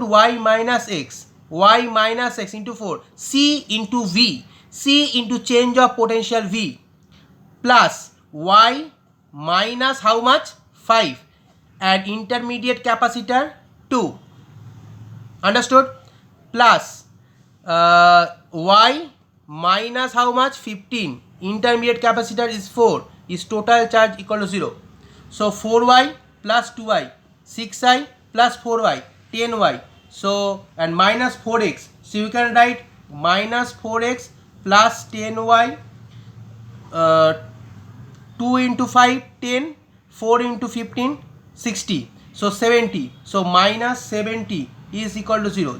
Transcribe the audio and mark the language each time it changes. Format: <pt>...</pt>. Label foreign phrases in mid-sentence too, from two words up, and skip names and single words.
<en>Y minus x into 4, C into V, C into change of potential V, plus y minus how much? 5, and intermediate capacitor 2, Understood? Plus y minus how much? 15. Intermediate capacitor is 4. Is total charge equal to 0. So 4y plus 2y, 6y plus 4y, 10y. So and minus 4x. So you can write minus 4x plus 10y. 2 into 5, 10, 4 into 15, 60. So 70. So minus 70 is equal to 0.</en>